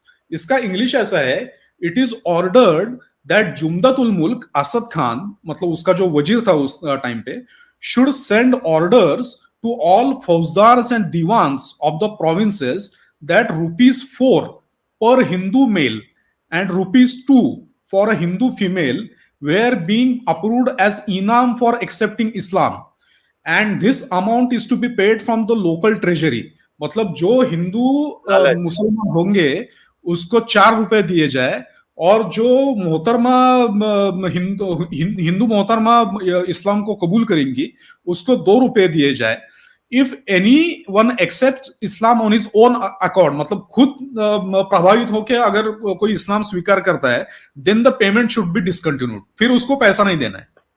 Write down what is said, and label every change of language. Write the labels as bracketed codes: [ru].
[hi] इसका इंग्लिश ऐसा है, [en] it is ordered that Jumdatul Mulk Asad Khan, [hi] मतलब उसका जो वजीर था उस टाइम पे, [en] Should send orders to all faujdars and diwans of the provinces that ₹4 per Hindu male and ₹2 for a Hindu female were being approved as inam for accepting Islam, and this amount is to be paid from the local treasury. [hi] मतलब जो हिंदू लालच। मुसलमान होंगे उसको 4 रुपए दिए जाए, और जो मोहतरमा हिंदू मोहतरमा इस्लाम को कबूल करेंगी उसको 2 रुपए दिए जाए. [en] if anyone accept Islam on his own accord, [hi] मतलब खुद प्रभावित होकर अगर कोई इस्लाम स्वीकार करता है, [en] then the payment should be discontinued, [hi] फिर उसको पैसा नहीं देना है.